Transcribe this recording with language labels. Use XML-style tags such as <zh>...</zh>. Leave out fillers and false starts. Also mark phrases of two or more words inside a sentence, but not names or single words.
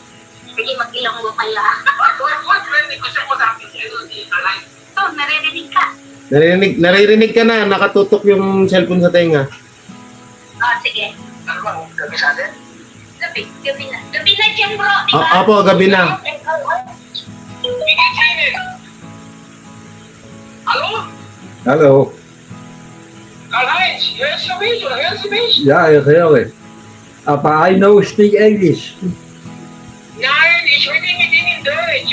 <tl>Sige, mag-ilonggo kayo ah. Ito, naririnig ka. Naririnig ka na, nakatutok yung cellphone sa tenga. Sige. Ano ba? Gabi sa atin? Gabi na. Gabi na dyan bro. Apo, gabi na.</tl> <de>Hallo? Hallo. Karl-Heinz, hörst du mich oder hörst du mich? Ja, ich höre.</de> <en>Aber I know speak English.</en> <de>Nein, ich rede mit Ihnen in Deutsch.</de>